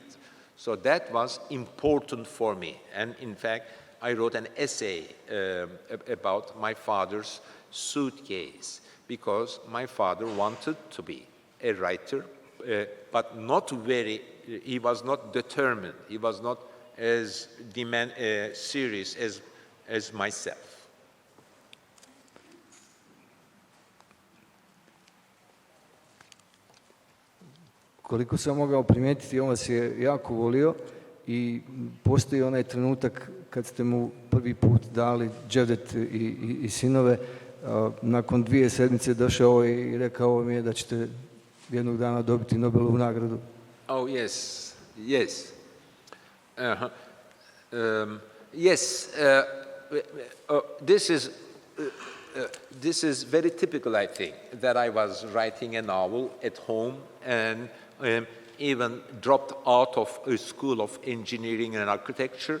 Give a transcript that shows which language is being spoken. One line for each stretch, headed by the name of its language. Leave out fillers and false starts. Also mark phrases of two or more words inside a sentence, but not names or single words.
English: So that was important for me. And in fact, I wrote an essay about my father's suitcase, because my father wanted to be a writer, but not very, he was not determined. He was not as serious as myself.
Bosnian: Koliko sam mogao primijetiti, on vas je jako volio i postoji onaj trenutak kad ste mu prvi put dali Cevdet i sinove. Nakon 2 sedmice došao i rekao mi je da ćete jednog dana dobiti Nobelovu nagradu.
English: Oh, yes, yes. Yes, this is very typical, I think, that I was writing a novel at home and even dropped out of a school of engineering and architecture.